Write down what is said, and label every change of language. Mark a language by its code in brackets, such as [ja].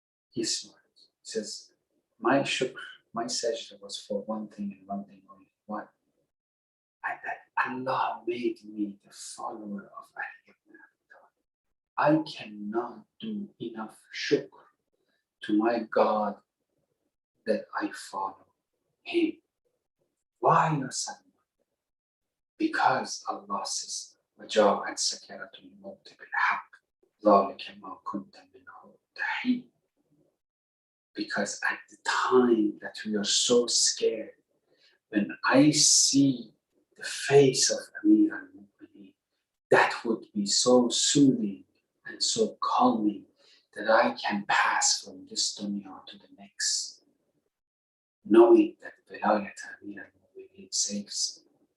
[en] He smiled. He says, my shukr, my sajda was for one thing and one thing only. What? That Allah made me the follower of Ali ibn Abi Talib. I cannot do enough shukr to my God that I follow him. Why, Ya Salman? Because Allah says, [ar] وَجَاءَتْ سَكَرَةُ الْمَوْتِ بِالْحَقِّ ذَلِكَ مَا كُنْتَ مِنْهُ تَحِيدٌ. [en] Because at the time that we are so scared, when I see the face of Amir al-Mu'mineen, that would be so soothing and so calming that I can pass from this dunya to the next, knowing that Vilayat Amir al-Mu'mineen saves me.